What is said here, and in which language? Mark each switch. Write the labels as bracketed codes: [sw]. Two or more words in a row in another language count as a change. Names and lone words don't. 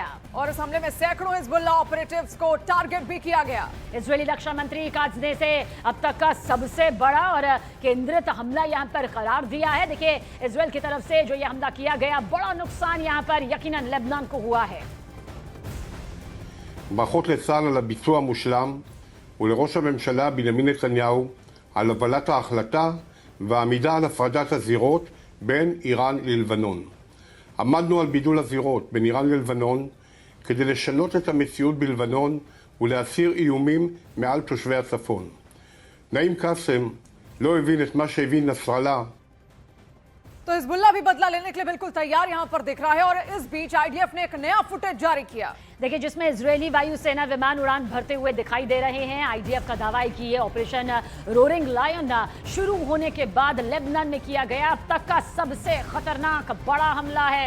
[hi] और इस हमले में सैकड़ों हिजबुल्लाह ऑपरेटिव्स को टारगेट भी किया गया। इजरायली रक्षा मंत्री काट्ज ने इसे अब तक का सबसे बड़ा और केंद्रित हमला यहां पर करार दिया है। देखिए, इजराइल की तरफ से जो ये हमला किया गया, बड़ा नुकसान यहां पर यकीनन लेबनान को हुआ है। [he] ברכות לצה"ל על הביצוע המושלם ולראש הממשלה בנימין נתניהו על הובלת ההחלטה והעמידה על הפרדת הזירות בין איראן ללבנון. עמדנו על בידול הזירות בין איראן ללבנון כדי לשנות את המציאות בלבנון ולהסיר איומים מעל תושבי הצפון. נעים קאסם לא הבין את מה שהבין נסראללה [hi] तो हिजबुल्लाह भी बदला लेने के लिए बिल्कुल तैयार यहां पर दिख रहा है। और इस बीच आईडीएफ ने एक नया फुटेज जारी किया। देखिए, जिसमें इजरायली वायुसेना विमान उड़ान भरते हुए दिखाई दे रहे हैं। आईडीएफ का दावा है कि ये ऑपरेशन रोरिंग लायन शुरू होने के बाद लेबनान में किया गया अब तक का सबसे खतरनाक बड़ा हमला है।